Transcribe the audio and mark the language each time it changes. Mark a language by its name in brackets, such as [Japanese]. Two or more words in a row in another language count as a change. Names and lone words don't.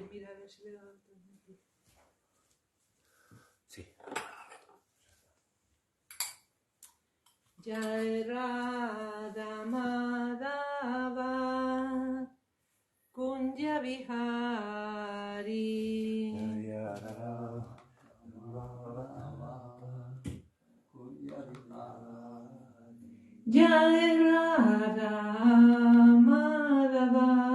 [Spanish] Mira, a ver si le he dado a transmitir. Sí. [Sanskrit] जय राधा माधव कुञ्ज विहारी जय राधा माधव